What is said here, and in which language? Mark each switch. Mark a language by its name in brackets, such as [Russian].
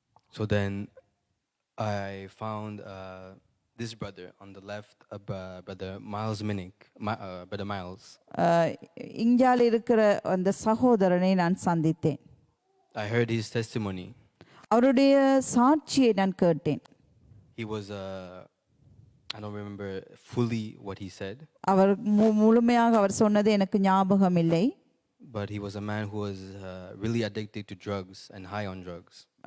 [English] So then I found this brother on the left, brother Miles Minnick, brother Miles. [Tamil] இங்கால இருக்கிற அந்த சகோதரனை நான் சந்தித்தேன். [English] I heard his testimony. [Tamil] அவருடைய சாட்சியை நான் கேட்டேன். [English] He was I don't remember fully what he said. [Tamil] அவர் முழுமையாக அவர் சொன்னது எனக்கு ஞாபகம் இல்லை. [English] But he was a man who was really addicted to drugs and high on drugs.